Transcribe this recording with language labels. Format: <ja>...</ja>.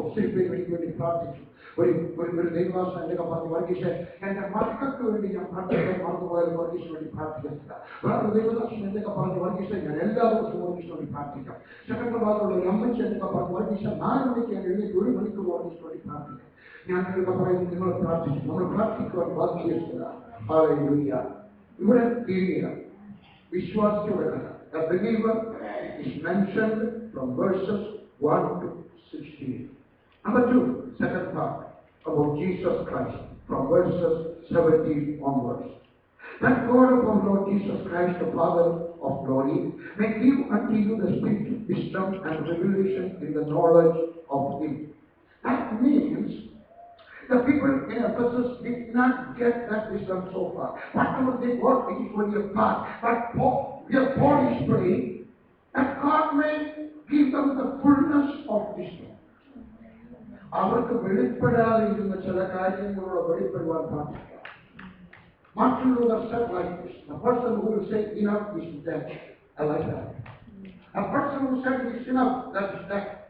<ml>ഒത്തിരി പേര് എനിക്ക് വേണ്ടി പ്രാർത്ഥിച്ചു. ഒരു ദേവദാസൻ എന്തൊക്കെ പറഞ്ഞു, വർഗീസ് എന്റെ മക്കൾക്ക് വേണ്ടി ഞാൻ പ്രാർത്ഥിക്കാൻ മറന്നുപോയാൽ വർഗീസിന് വേണ്ടി പ്രാർത്ഥിക്കുന്നില്ല. വേറൊരു ദേവദാസൻ എന്തൊക്കെ പറഞ്ഞു, വർഗീസ് ഞാൻ എല്ലാ ദിവസവും വർഗീസിന് വേണ്ടി പ്രാർത്ഥിക്കാം. സെക്കൻഡറാബാദിലുള്ള ഒരു അമ്മച്ചി എന്തൊക്കെ പറഞ്ഞു, വർഗീസ് 4 മണിക്ക് ഞാൻ എഴുന്നേറ്റ് 1 മണിക്കൂർ വർഗീസിന് വേണ്ടി പ്രാർത്ഥിക്കാം. ഞാൻ എന്തൊക്കെ പറയുന്നു, നിങ്ങൾ പ്രാർത്ഥിച്ചു. നമ്മൾ പ്രാർത്ഥിക്കുവാൻ ബാധ്യസ്ഥരാണ്. ഹല്ലേലൂയ. ഇവിടെ തിരിയുക വിശ്വാസിയുടെ കഥ.</ml> <en>The believer is mentioned from verses 1 to 16. Number 2, second part about Jesus Christ from verses 17 onwards. That God of our Lord Jesus Christ, the Father of glory, may give unto you the spirit of wisdom and revelation in the knowledge of Him. That means the people in Ephesus did not get that wisdom so far. Whatever they got, it is only a part. But Paul is praying that God may give them the fullness of wisdom.</en> <ml>അവർക്ക് വെളിപ്പെടാതെ ഇരുന്ന ചില കാര്യങ്ങളോട് വെളിപ്പെടുവാൻ സാധിക്കുക. മറ്റുള്ളവർ</ml> <en>said like this. The person who will say enough is dead. I like that. A person who said it's enough, that is dead.</en>